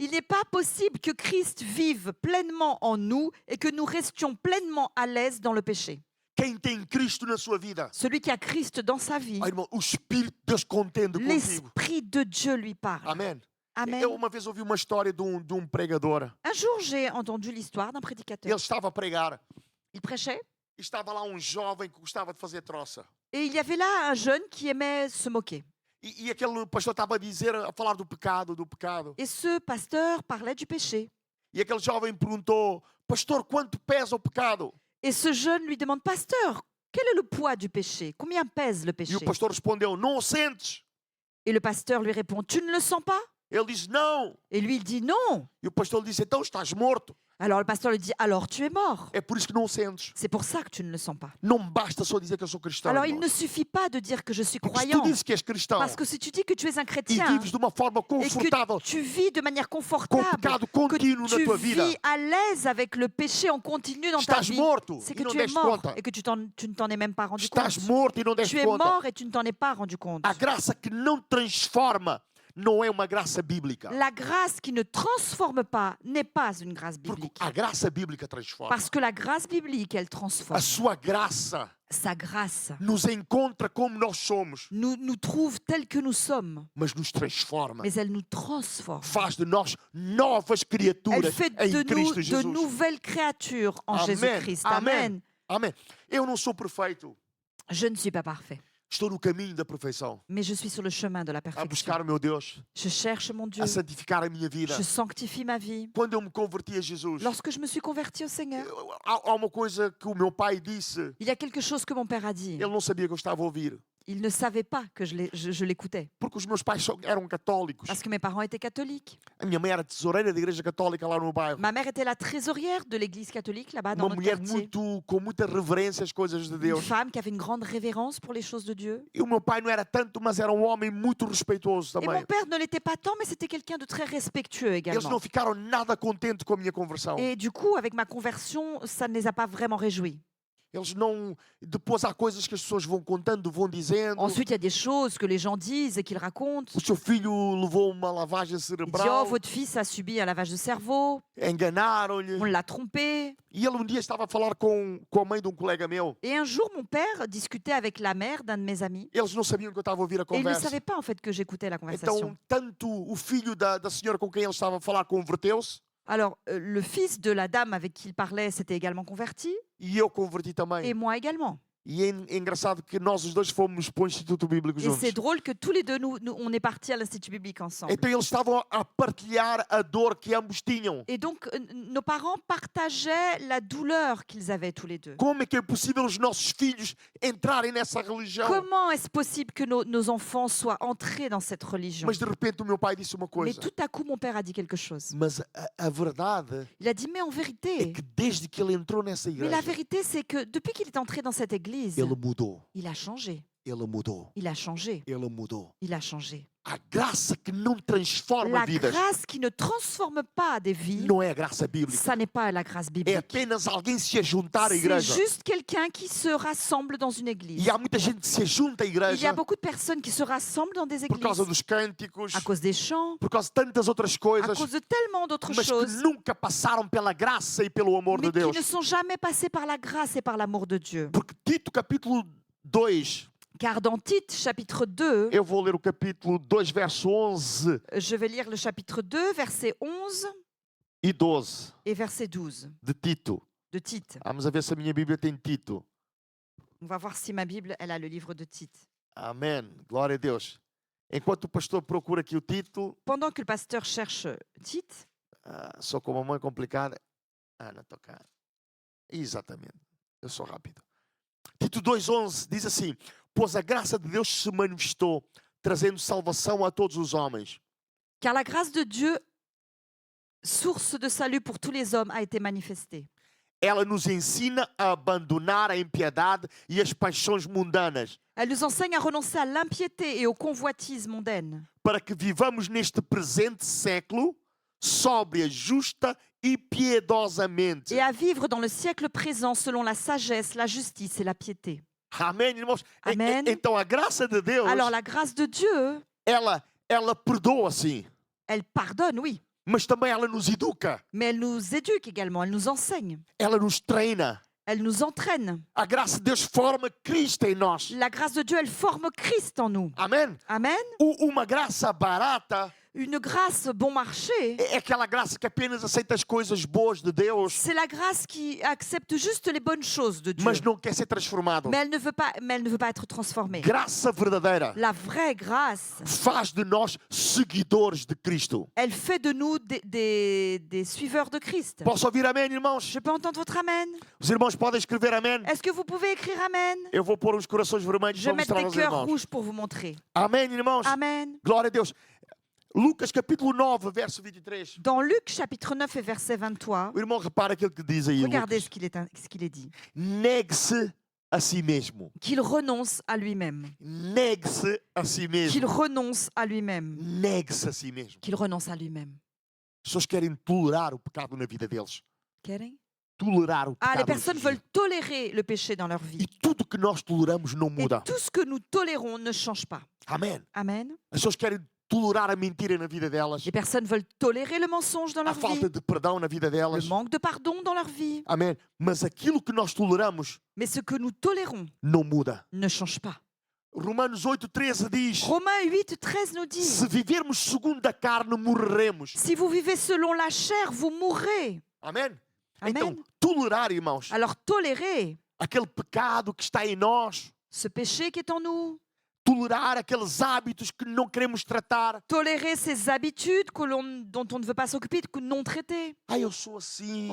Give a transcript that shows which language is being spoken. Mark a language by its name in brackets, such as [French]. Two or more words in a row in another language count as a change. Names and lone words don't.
[French] il n'est pas possible que Christ vive pleinement en nous et que nous restions pleinement à l'aise dans le péché. [Portuguese] Quem tem Cristo na sua vida, [French] Celui qui a Christ dans sa vie, [Portuguese] irmão, o Espírito de Deus contende contigo. [French] l'Esprit de Dieu lui parle. [Portuguese] Amém. [French] Amen. [Portuguese] Eu uma vez ouvi uma história de um pregador. [French] Un jour, j'ai entendu l'histoire d'un [Portuguese] Ele [French] prédicateur. [Portuguese] estava a pregar [French] Il prêchait [Portuguese] e estava lá um jovem que gostava de fazer troça. [French] et il y avait là un jeune qui aimait se moquer. [Portuguese] E aquele pastor estava a falar do pecado, do pecado. [French] Et ce pasteur parlait du péché. [Portuguese] E aquele jovem perguntou: pastor, quanto pesa o pecado? [French] Et ce jeune lui demande: pasteur, quel est le poids du péché? Combien pèse le [Portuguese] E [French] péché? [Portuguese] o pastor respondeu: não o sentes? [French] Et le pasteur lui répond: tu ne le sens pas? [Portuguese] Ele disse: não. [French] Et lui, il dit: non. [Portuguese] E o pastor lhe disse: então estás morto. [French] Alors le pasteur lui dit: alors tu es mort. [Portuguese] É por isso que não o sentes. [French] C'est pour ça que tu ne le sens pas. [Portuguese] Não me basta só dizer que eu sou cristão. [French] Alors il [Portuguese] irmãos. [French] ne suffit pas de dire que je suis [Portuguese] Porque se tu [French] croyant. [Portuguese] dizes que és cristão [French] Parce que si tu dis que tu es un [Portuguese] e [French] chrétien [Portuguese] vives de uma forma [French] et [Portuguese] confortável que [French] tu vis de manière [Portuguese] com o [French] confortable, [Portuguese] pecado [French] que [Portuguese] contínuo na [French] tu [Portuguese] tua vida, [French] vis à l'aise avec le péché en continu dans ta [Portuguese] estás [French] vie, [Portuguese] morto [French] c'est [Portuguese] e [French] que [Portuguese] não [French] tu es [Portuguese] deste [French] mort [Portuguese] conta. [French] et que tu ne t'en es même pas rendu [Portuguese] Estás [French] compte. [Portuguese] morto e não [French] Tu [Portuguese] deste [French] es [Portuguese] conta. [French] mort et tu ne t'en es pas rendu compte. [Portuguese] A graça que não transforma não é uma graça bíblica. [French] La grâce qui ne transforme pas n'est pas une grâce [Portuguese] Porque [French] biblique. [Portuguese] a graça bíblica transforma. [French] Parce que la grâce biblique, elle [Portuguese] A [French] transforme. [Portuguese] sua graça [French] Sa grâce [Portuguese] nos encontra como nós somos, [French] nous trouve tels que nous sommes, [Portuguese] mas nos transforma. [French] mais elle nous transforme. [Portuguese] Faz de nós novas [French] Elle [Portuguese] criaturas [French] fait [Portuguese] em [French] de nous [Portuguese] Cristo [French] de [Portuguese] Jesus. [French] nouvelles créatures en Amen. Jésus-Christ. Amen. Amen. [Portuguese] Amém. Eu não sou perfeito. [French] Je ne suis pas parfait, [Portuguese] Estou no caminho da perfeição. [French] mais je suis sur le chemin de la [Portuguese] A [French] perfection. [Portuguese] buscar o meu Deus. [French] Je cherche mon Dieu. [Portuguese] A santificar a minha vida. [French] Je sanctifie ma vie. [Portuguese] Quando eu me converti a Jesus, [French] Lorsque je me suis converti au Seigneur, [Portuguese] há uma coisa que o meu pai disse. [French] il y a quelque chose que mon père a dit. [Portuguese] Ele não sabia que eu estava a ouvir. [French] Il ne savait pas que je l'écoutais. [Portuguese] Porque os meus pais eram católicos. [French] Parce que mes parents étaient catholiques. [Portuguese] A minha mãe era tesoureira da igreja católica lá no bairro. [French] Ma mère était la trésorière de l'église catholique là-bas dans [Portuguese] Uma [French] notre [Portuguese] mulher [French] quartier. [Portuguese] com muita reverência às coisas de [French] Une [Portuguese] Deus. [French] femme qui avait une grande révérence pour les choses de Dieu. [Portuguese] E o meu pai não era tanto, mas era um homem muito respeitoso [French] Et [Portuguese] também. [French] mon père ne l'était pas tant, mais c'était quelqu'un de très respectueux [Portuguese] Eles [French] également. [Portuguese] não ficaram nada contentes com a minha conversão. [French] Et du coup, avec ma conversion, ça ne les a pas vraiment réjouis. [Portuguese] Eles não. Depois há coisas que as pessoas vão contando, vão dizendo. [French] Ensuite, il y a des choses que les gens disent et qu'ils racontent. [Portuguese] O seu filho levou uma lavagem [French] Il dit: oh, [Portuguese] cerebral. [French] votre fils a subi un lavage de cerveau, [Portuguese] Enganaram-lhe. [French] on l'a trompé. [Portuguese] E ele um dia estava a falar com a mãe de um colega meu. [French] Et un jour, mon père discutait avec la mère d'un de mes amis. [Portuguese] Eles não sabiam que eu estava a ouvir a [French] Et il ne [Portuguese] conversa. [French] savait pas en fait que j'écoutais la conversation. [Portuguese] Então, tanto o filho da senhora com quem ele estava a falar converteu-se, [French] Alors, le fils de la dame avec qui il parlait s'était également converti, [Portuguese] e eu converti [French] et [Portuguese] também. [French] moi également. [Portuguese] E é engraçado que nós os dois fomos para o Instituto Bíblico [French] Et [Portuguese] juntos. [French] c'est drôle que tous les deux, on est partis à l'Institut biblique ensemble. [Portuguese] Então eles estavam a partilhar a dor que ambos tinham. [French] Et donc, nos parents partageaient la douleur qu'ils avaient tous les deux. [Portuguese] Como é que é possível os nossos filhos entrarem nessa religião? [French] Comment est-ce possible que nos enfants soient entrés dans cette religion? [Portuguese] Mas de repente o meu pai disse uma [French] Mais [Portuguese] coisa. [French] tout à coup, mon père a dit quelque chose. [Portuguese] Mas a verdade [French] Il a dit, mais en [Portuguese] é [French] vérité, [Portuguese] que desde que ele entrou nessa [French] mais la [Portuguese] igreja, [French] vérité, c'est que depuis qu'il est entré dans cette église, [Portuguese] ele mudou. [French] il a changé, [Portuguese] Ele mudou. [French] il a changé, [Portuguese] Ele mudou. [French] il a changé. [Portuguese] A graça que não transforma [French] La [Portuguese] vidas [French] grâce qui ne transforme pas des vies, [Portuguese] não é a graça bíblica. [French] ça n'est pas la grâce [Portuguese] É [French] biblique. [Portuguese] apenas alguém se juntar à [French] C'est [Portuguese] igreja. [French] juste quelqu'un qui se rassemble dans une église. [Portuguese] E há muita gente que se junta à [French] Il y [Portuguese] igreja [French] a beaucoup de personnes qui se rassemblent dans des [Portuguese] por causa [French] églises [Portuguese] dos cânticos, [French] à cause des chants, [Portuguese] por causa de tantas outras [French] à [Portuguese] coisas, [French] cause de tellement d'autres [Portuguese] mas que [French] choses, [Portuguese] nunca passaram pela graça e pelo amor de [French] mais qui [Portuguese] Deus. [French] ne sont jamais passées par la grâce et par l'amour de Dieu. [Portuguese] Porque Tito capítulo 2, [French] Car dans Tite, chapitre 2, [Portuguese] eu vou ler o capítulo 2, verso 11 [French] je vais lire le chapitre 2, verset 11 [Portuguese] e 12 [French] et verset 12 [Portuguese] de Tito. [French] de Tite. [Portuguese] Vamos a ver se a minha Bíblia tem Tito. [French] On va voir si ma Bible, elle a le livre de Tite. [Portuguese] Amém. Glória a Deus. Enquanto o pastor procura aqui o Tito, [French] Pendant que le pasteur cherche Tite, [Portuguese] sou com uma mãe complicada. Não estou cá. Exatamente. Eu sou rápido. Tito 2,11 diz assim: pois a graça de Deus se manifestou, trazendo salvação a todos os homens. [French] car la grâce de Dieu, source de salut pour tous les hommes, a été manifestée. [Portuguese] Ela nos ensina a abandonar a impiedade e as paixões mundanas, [French] Elle nous enseigne à renoncer à l'impiété et aux convoitises mondaines, [Portuguese] para que vivamos neste presente século sóbria, justa e piedosamente. [French] et à vivre dans le siècle présent selon la sagesse, la justice et la piété. [Portuguese] Amém, irmãos? Amém. Então a graça de Deus, [French] Alors la grâce de Dieu, [Portuguese] ela perdoa sim, [French] elle pardonne, oui, [Portuguese] mas também ela nos educa, [French] mais elle nous éduque également, elle nous enseigne, [Portuguese] ela nos treina. [French] elle nous entraîne. [Portuguese] A graça de Deus forma Cristo em nós. [French] La grâce de Dieu, elle forme Christ en nous. [Portuguese] Amém? [French] Amen. [Portuguese] Uma graça barata [French] Une grâce bon marché, [Portuguese] é aquela graça que apenas aceita as coisas boas de Deus, [French] c'est la grâce qui accepte juste les bonnes choses de Dieu, [Portuguese] mas não quer ser transformado. [French] mais elle ne veut pas être transformée. [Portuguese] Graça verdadeira [French] La vraie grâce, [Portuguese] faz de nós seguidores de Cristo. [French] elle fait de nous des suiveurs de Christ. [Portuguese] Posso ouvir amém, irmãos? [French] Je peux entendre votre amen? [Portuguese] Os irmãos podem escrever amém? [French] Est-ce que vous pouvez écrire amen? [Portuguese] Eu vou pôr os corações vermelhos [French] Je [Portuguese] para [French] vais mettre [Portuguese] mostrar [French] des [Portuguese] aos [French] cœurs [Portuguese] irmãos. [French] rouges pour vous montrer. [Portuguese] Amém, irmãos? [French] Amen. [Portuguese] Glória a Deus. Lucas capítulo 9, verso 23. [French] Dans Luc chapitre 9 et verset 23, [Portuguese] O irmão repara aquilo que diz aí, [French] regardez [Portuguese] Lucas. [French] ce qu'il est dit. [Portuguese] Negue-se a si mesmo. [French] Qu'il renonce à lui-même. [Portuguese] Negue-se a si [French] Qu'il [Portuguese] mesmo. [French] renonce à lui-même. [Portuguese] Negue-se a si mesmo. [French] Qu'il renonce à lui-même. [Portuguese] As pessoas querem tolerar o pecado na vida deles. Querem? Tolerar o [French] Ah, les [Portuguese] pecado. [French] personnes [Portuguese] nos [French] veulent [Portuguese] vidas. [French] tolérer le péché dans leur vie. [Portuguese] E tudo que nós toleramos não [French] Et [Portuguese] muda. [French] tout ce que nous tolérons ne change pas. [Portuguese] Amém. [French] Amen. [Portuguese] As pessoas querem tolerar a mentira na vida delas. [French] Les personnes veulent tolérer le mensonge dans [Portuguese] A [French] leur vie. [Portuguese] falta de perdão na vida [French] Le [Portuguese] delas. [French] manque de pardon dans leur vie. [Portuguese] Amém. Mas aquilo que nós toleramos [French] Mais ce que nous tolérons [Portuguese] não muda. [French] ne change pas. [Portuguese] Romanos 8,13 diz: [French] Romains 8, 13 nous dit, [Portuguese] se vivermos segundo a carne, morreremos. [French] si vous vivez selon la chair, vous mourrez. [Portuguese] Amém? [French] Amen. [Portuguese] Então, tolerar, irmãos, [French] Alors tolérez [Portuguese] aquele pecado que está em nós, [French] ce péché qui est en nous. [Portuguese] tolerar aqueles hábitos que não queremos tratar. [French] Tolérez ces habitudes dont on ne veut pas s'occuper, non traitées. [Portuguese] Eu sou assim.